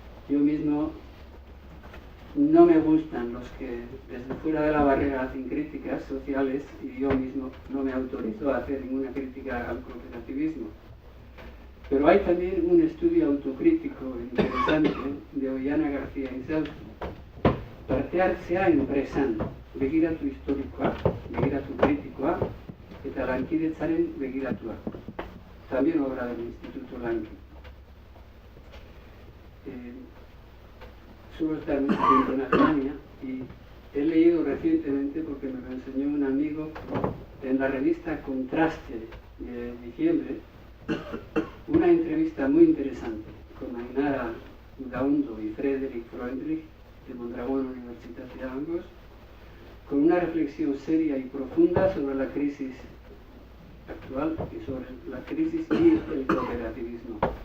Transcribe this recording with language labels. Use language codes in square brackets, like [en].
[es] Yo mismo no me gustan los que desde fuera de la barrera hacen críticas sociales y yo mismo no me autorizo a hacer ninguna crítica al cooperativismo. Pero hay también un estudio autocrítico interesante de Ollana García Insausky. [eu] Partehartzea enpresan, begiratu historikoa, begiratu kritikoa, eta lankidetzaren begiratua. [es] También obra del Instituto Lanki. Suelo estar mucho tiempo en Alemania y he leído recientemente, porque me lo enseñó un amigo, en la revista Contraste de diciembre, una entrevista muy interesante con Ainara Udaondo y Frederick Freundlich de Mondragón Universitat de Angos, con una reflexión seria y profunda sobre la crisis actual y sobre la crisis y el cooperativismo.